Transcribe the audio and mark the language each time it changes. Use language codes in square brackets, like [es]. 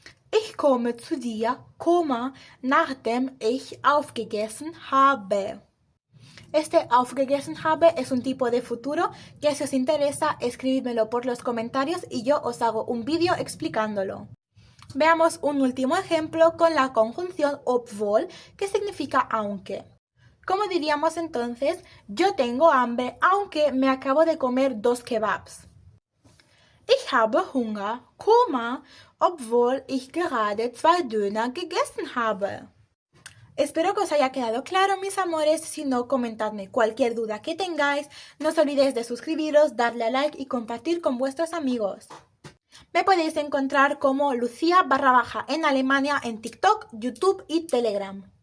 [de] Ich komme zu dir, nachdem ich aufgegessen habe. [es] Este aufgegessen habe es un tipo de futuro que si os interesa, escribidmelo por los comentarios y yo os hago un vídeo explicándolo. Veamos un último ejemplo con la conjunción obwohl, que significa aunque. ¿Cómo diríamos entonces? Yo tengo hambre aunque me acabo de comer 2 kebabs. [de] Ich habe Hunger, obwohl ich gerade 2 Döner gegessen habe. [es] Espero que os haya quedado claro, mis amores. Si no, comentadme cualquier duda que tengáis. No os olvidéis de suscribiros, darle a like y compartir con vuestros amigos. Me podéis encontrar como Lucía _ en Alemania en TikTok, YouTube y Telegram.